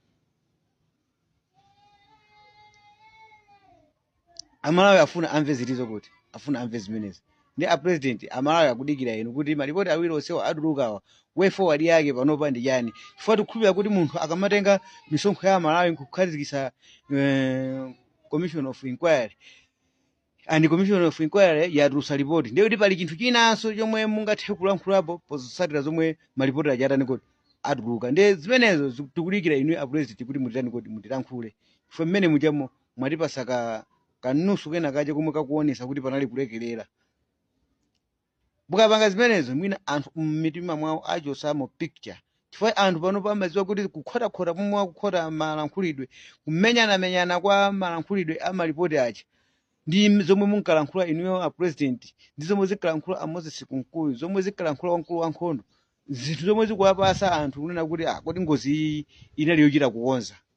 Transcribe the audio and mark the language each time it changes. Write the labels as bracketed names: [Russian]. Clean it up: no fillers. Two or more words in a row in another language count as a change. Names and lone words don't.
[Nyanja] Amalawi afuna amve zilizo kuti afuna amve zimenezi. Ndi a president Amalawi akudikira inu kuti maripoti awiri onsewa atulukawa [English] way forward [Nyanja] yake panopa ndi chani. Chifukwa tikukhulupirira kuti munthu akamatenga misonkho ya Malawi nkukhazikitsa [English] commission of inquiry and commission of inquiry [Nyanja] yatulutsa report ndiye kuti pali chinthu chinanso chomwe mungathe kulankhulapo pozitsatira zomwe malipoti aja atani kodi atuluka ndiye zimenezo tikulikira inu a president kuti mutitani kodi mutilankhule ife mmene muchamo mwatipasa kanusu kena kache komwe kakuonesa kuti panali kulekelera mukapanga zimenezo mwina anthu mmitima mwawo achosamo picture chifukwa anthu pano pamadziwa kuti kukhotakhota pomwe wakukhota malankhulidwe kumenyana kwa malankhulidwe a malipoti aja ndi zomwe munkalankhula inuyo a president ndi zomwe zikalankhula a Moses Kunkuyu zomwe zikalankhula wamkulu wankhondo zinthu zomwe zikuwapasa anthu kunena kuti kodi ngozi inali yochita kukonza